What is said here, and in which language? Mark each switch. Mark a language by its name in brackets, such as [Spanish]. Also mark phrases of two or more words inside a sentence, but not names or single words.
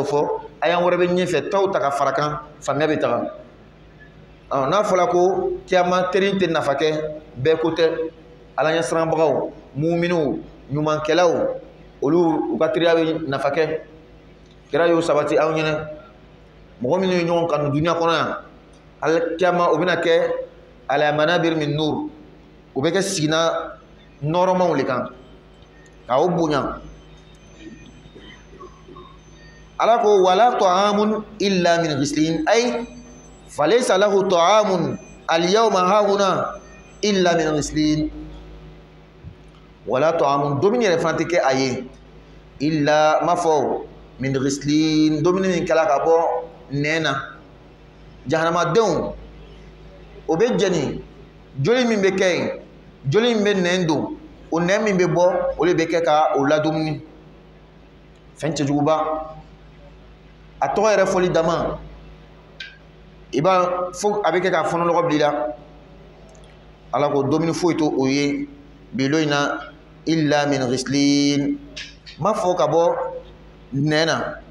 [Bambara] fɔ a y'an wɛrɛ bɛ ɲɛfɛ taw ta ka fara kan faamuya bɛ taga n'a fɔra ko kiyama teri tɛ nafa kɛ bɛɛ ko tɛ ala ɲɛsiranbagaw muminiw ɲumankɛlaw olu u ka teriya bɛ nafa kɛ kira y'o sabati aw ɲɛna mɔgɔ minnu ye ɲɔgɔn kanu duniya kɔnɔ yan alkiyama o bɛna kɛ ala [Arabic] منابر من نور [Bambara] o bɛ kɛ sigina nɔrɔmanw le kan k'aw bonya ala ko [Arabic] ولا طعام إلا من غسلين أي فليس له طعام اليوم هاهنا إلا من غسلين ولا طعام [Bambara] domini yɛrɛ fana tɛ kɛ a ye illa ma fɔ [Arabic] من غسلين [Bambara] domini min kɛla ka bɔ nɛn na jahanamadenw o bɛ jɛni joli min bɛ kɛ yen joli min bɛ nɛn don o nɛn min bɛ bɔ o de bɛ kɛ ka o ladumuni fɛn cɛjuguba a tɔgɔ yɛrɛ fɔli dama i b'a fo a bɛ kɛ ka fɔnɔlɔgɔ bila i la ala ko dumuni foyi to o ye bilo in na [Arabic] إلا من غسلين [Bambara] ma fɔ ka bɔ nɛn na